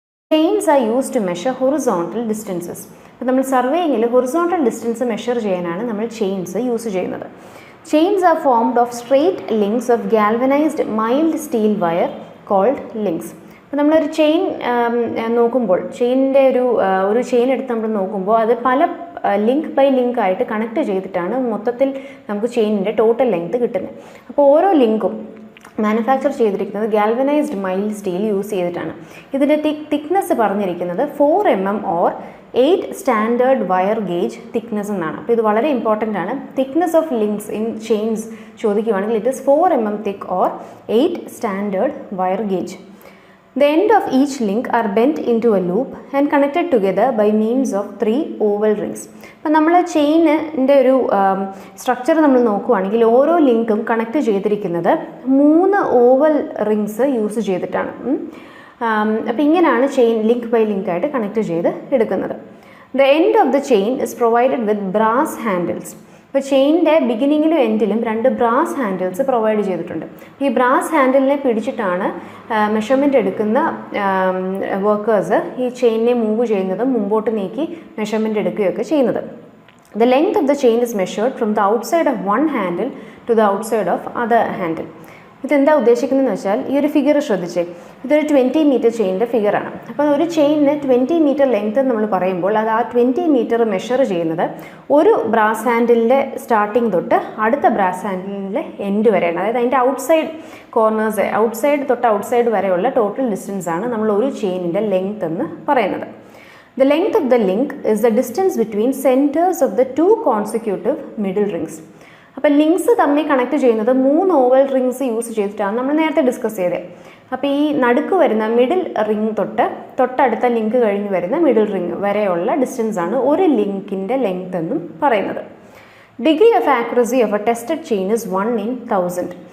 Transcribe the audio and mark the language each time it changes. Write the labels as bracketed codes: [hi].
[en] Chains are used to measure horizontal distances. [ml] അപ്പോൾ നമ്മൾ സർവേയിങ്ങിൽ horizontal distance measure ചെയ്യാനാണ് നമ്മൾ chains യൂസ് ചെയ്യുന്നത്. [en] Chains are formed of straight links of galvanized mild steel wire called links. [ml] അപ്പോൾ നമ്മളൊരു chain നോക്കുമ്പോൾ ചെയിനിൻ്റെ ഒരു ചെയിൻ എടുത്ത് നമ്മൾ നോക്കുമ്പോൾ അത് പല ലിങ്ക് ബൈ ലിങ്ക് ആയിട്ട് കണക്ട് ചെയ്തിട്ടാണ് മൊത്തത്തിൽ നമുക്ക് ചെയിനിൻ്റെ ടോട്ടൽ ലെങ്ത് കിട്ടുന്നത്. അപ്പോൾ ഓരോ ലിങ്കും മാനുഫാക്ചർ ചെയ്തിരിക്കുന്നത് ഗാൽവനൈസ്ഡ് മൈൽഡ് സ്റ്റീൽ യൂസ് ചെയ്തിട്ടാണ്. ഇതിൻ്റെ തിക്നെസ് പറഞ്ഞിരിക്കുന്നത് 4 mm or 8 standard wire gauge thickness എന്നാണ്. അപ്പോൾ ഇത് വളരെ ഇമ്പോർട്ടൻ്റ് ആണ്. [en] thickness of links in chains [ml] ചോദിക്കുകയാണെങ്കിൽ [en] It is 4 mm thick or 8 standard wire gauge. The end of each link are bent into a loop and connected together by means of 3 oval rings. [ml] അപ്പോൾ നമ്മൾ ചെയിനിൻ്റെ ഒരു structure നമ്മൾ നോക്കുകയാണെങ്കിൽ ഓരോ ലിങ്കും connect ചെയ്തിരിക്കുന്നത് 3 oval rings use ചെയ്തിട്ടാണ്. അപ്പോൾ ഇങ്ങനെയാണ് ചെയിൻ ലിങ്ക് ബൈ ലിങ്ക് ആയിട്ട് കണക്ട് ചെയ്ത് എടുക്കുന്നത്. [en] The end of the chain is provided with brass handles. [ml] അപ്പോൾ ചെയിനിൻ്റെ ബിഗിനിങ്ങിലും എൻഡിലും 2 ബ്രാസ് ഹാൻഡിൽസ് പ്രൊവൈഡ് ചെയ്തിട്ടുണ്ട്. ഈ ബ്രാസ് ഹാൻഡിലിനെ പിടിച്ചിട്ടാണ് മെഷർമെൻറ്റ് എടുക്കുന്ന വർക്കേഴ്സ് ഈ ചെയിനിനെ മൂവ് ചെയ്യുന്നതും മുമ്പോട്ട് നീക്കി മെഷർമെൻറ്റ് എടുക്കുകയൊക്കെ ചെയ്യുന്നത്. [en] The length of the chain is measured from the outside of one handle to the outside of other handle. [ml] ഇതെന്താ ഉദ്ദേശിക്കുന്നതെന്ന് വെച്ചാൽ ഈ ഒരു ഫിഗർ ശ്രദ്ധിച്ചേ, ഇതൊരു 20 മീറ്റർ ചെയിനിൻ്റെ ഫിഗറാണ്. അപ്പോൾ ഒരു ചെയിനിന് 20 മീറ്റർ ലെങ്ത് നമ്മൾ പറയുമ്പോൾ അത് ആ 20 മീറ്റർ മെഷർ ചെയ്യുന്നത് ഒരു ബ്രാസ് ഹാൻഡിലിൻ്റെ സ്റ്റാർട്ടിങ് തൊട്ട് അടുത്ത ബ്രാസ് ഹാൻഡിലിൻ്റെ എൻഡ് വരെയാണ്. അതായത് അതിൻ്റെ ഔട്ട്സൈഡ് കോർണേഴ്സ് ഔട്ട്സൈഡ് വരെയുള്ള ടോട്ടൽ ഡിസ്റ്റൻസ് ആണ് നമ്മൾ ഒരു ചെയിനിൻ്റെ ലെങ്ത് എന്ന് പറയുന്നത്. [en] The length of the link is the distance between centers of the 2 consecutive middle rings. [ml] അപ്പോൾ ലിങ്ക്സ് തമ്മിൽ കണക്ട് ചെയ്യുന്നത് 3 ഓവൽ റിങ്സ് യൂസ് ചെയ്തിട്ടാണ് നമ്മൾ നേരത്തെ ഡിസ്കസ് ചെയ്തത്. അപ്പോൾ ഈ നടുക്ക് വരുന്ന മിഡിൽ റിങ് തൊട്ടടുത്ത ലിങ്ക് കഴിഞ്ഞ് വരുന്ന മിഡിൽ റിങ് വരെയുള്ള ഡിസ്റ്റൻസ് ആണ് ഒരു ലിങ്കിൻ്റെ ലെങ്ത് എന്നും പറയുന്നത്. [en] Degree of accuracy of a tested chain is 1 in 1000.